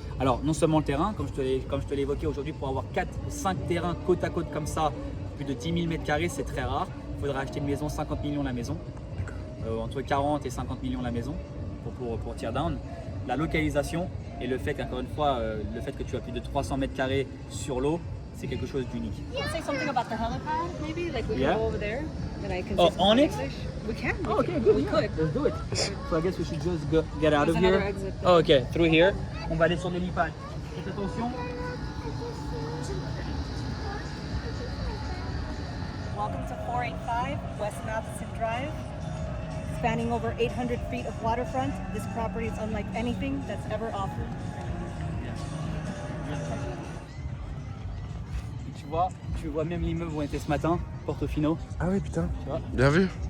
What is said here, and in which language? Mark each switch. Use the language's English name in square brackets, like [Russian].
[French] Alors, non seulement le terrain, comme je te l'ai évoqué aujourd'hui, pour avoir 4-5 terrains côte à côte comme ça, plus de 10 000 mètres carrés, c'est très rare. Il faudra acheter une maison, 50 millions la maison. Entre 40 et 50 millions la maison pour Teardown. La localisation et le fait qu'encore une fois, le fait que tu as plus de 300 mètres carrés sur l'eau, c'est quelque chose d'unique. [English] Say something about the helipad, maybe? Like we Yeah. can go over there. And I can Oh, say on it? English. We can. Oh, okay, good. We could. Let's do it. So I guess we should just get out of There's another here. exit. Oh, okay, through here. [French] On va aller sur l'hélipad. Faites attention. [English] Welcome to 485 West Matheson Drive. Spanning over 800 feet of waterfront, this property is unlike anything that's ever offered. [French] Tu vois même l'immeuble où on était ce matin, Portofino. Ah oui, putain. Tu vois? Bien vu.